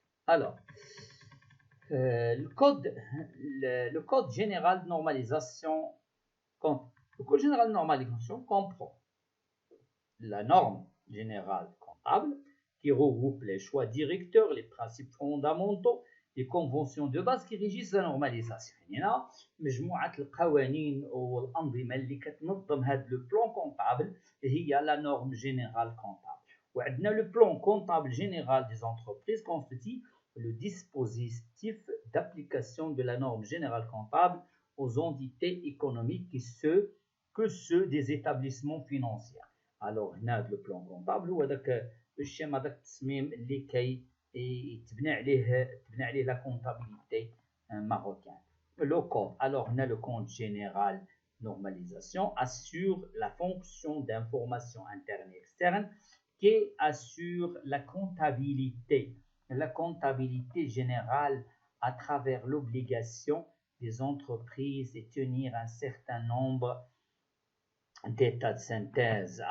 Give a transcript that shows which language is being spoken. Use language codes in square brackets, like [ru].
[fr] Alors, le code général de normalisation comprend la norme générale comptable qui regroupe les choix directeurs, les principes fondamentaux, les conventions de base qui régissent la normalisation. [ar] هنا مجموعة القوانين والأنظمة اللي كتنظم هذا لو بلان كونطابل هي la norme générale comptable. وعندنا [fr] le plan comptable général des entreprises constitue le dispositif d'application de la norme générale comptable aux entités économiques que ceux des établissements financiers. [ar] Alors, هنا le plan comptable هو داك الشيما داك التصميم اللي تبنى عليه la comptabilité marocaine. [fr] Le code. Alors, on a le compte général normalisation assure la fonction d'information interne et externe qui assure la comptabilité générale à travers l'obligation des entreprises de tenir un certain nombre d'états de synthèse.